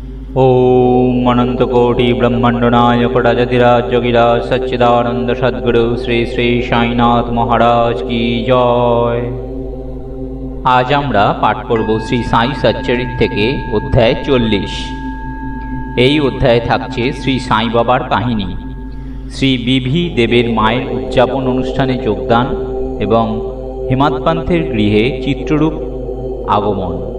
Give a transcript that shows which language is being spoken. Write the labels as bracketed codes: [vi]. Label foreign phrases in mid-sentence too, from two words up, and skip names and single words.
[hi] ओम अनंतकोटि ब्रह्मांड नायक राजधिराज सच्चिदानंद सद्गुरु श्री श्री साईनाथ महाराज की जय। [bn] आज আমরা পাঠ করব শ্রী সাই সচ্চরিত থেকে অধ্যায় 40। এই অধ্যায়ে থাকছে শ্রী সাই বাবার কাহিনী, শ্রী বিভি দেবের মায়ের উদযাপন অনুষ্ঠানে যোগদান এবং হিমাৎপান্থের গৃহে চিত্ররূপ আগমন।